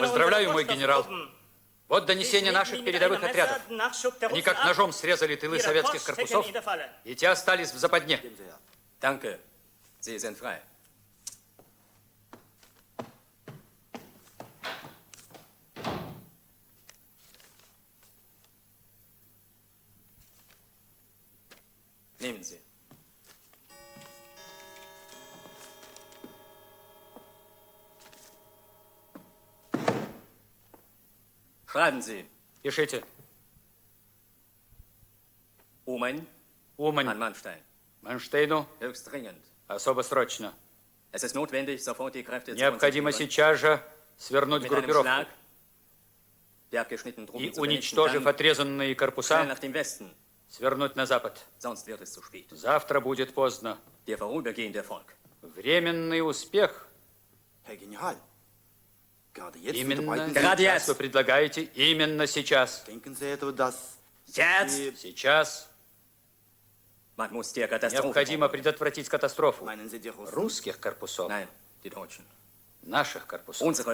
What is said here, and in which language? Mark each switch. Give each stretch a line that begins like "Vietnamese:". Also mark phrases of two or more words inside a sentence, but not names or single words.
Russian: Поздравляю, мой генерал. Вот донесение наших передовых отрядов. Они как ножом срезали тылы советских корпусов, и те остались в западне.
German: Danke. Sie sind frei. Nehmen Sie. Schreiben Sie.
Russian: Пишите.
German: Umань.
Russian: Умань.
German: An Manstein.
Russian: Манштейну.
German: Höchst dringend.
Russian: Особо срочно.
German: Es ist notwendig, sofort die Kräfte
Russian: Необходимо сейчас же свернуть
German: mit einem
Russian: группировку
German: Schlag die abgeschnittenen Truppen
Russian: и,
German: zu vernichten,
Russian: уничтожив
German: dann
Russian: отрезанные
German: schnell
Russian: корпуса,
German: nach dem Westen.
Russian: свернуть на запад.
German: Sonst wird es zu spät.
Russian: Завтра будет поздно.
German: Der vorübergehende Erfolg
Russian: Временный успех. Именно сейчас вы предлагаете, именно сейчас. Сейчас. Необходимо предотвратить катастрофу русских корпусов, наших корпусов.